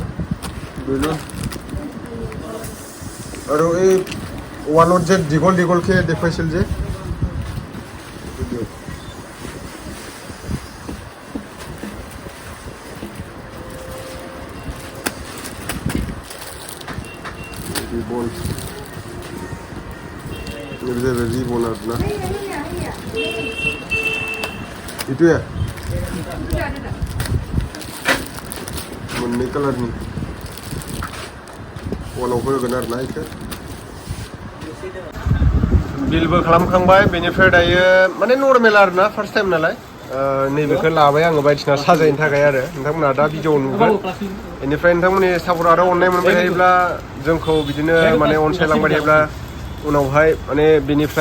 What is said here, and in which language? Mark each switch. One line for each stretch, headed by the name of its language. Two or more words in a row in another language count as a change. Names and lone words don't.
Assamese: আৰু এই ৱালত যে দীঘলকৈ দেখুৱাইছিল যে রিবন আর না এইটোৱে
Bodo: मोननै कालारनि वालाव होगोन आरो ना बेखौ बिलबो खालामखांबाय बेनिफ्राय दायो माने नर्मेल आरो ना
English: first time
Bodo: नालाय नैबेखौ लाबाय आङो बायदिसिना साजायनो थाखाय आरो नोंथांमोना दा भिडिअ नुगोन बेनिफ्राय नोंथांमोननि सापर्ट आरो अननाय मोनबाय थायोब्ला जोंखौ बिदिनो माने अनसायलांबाय थायोब्ला उनावहाय माने बेनिफ्राय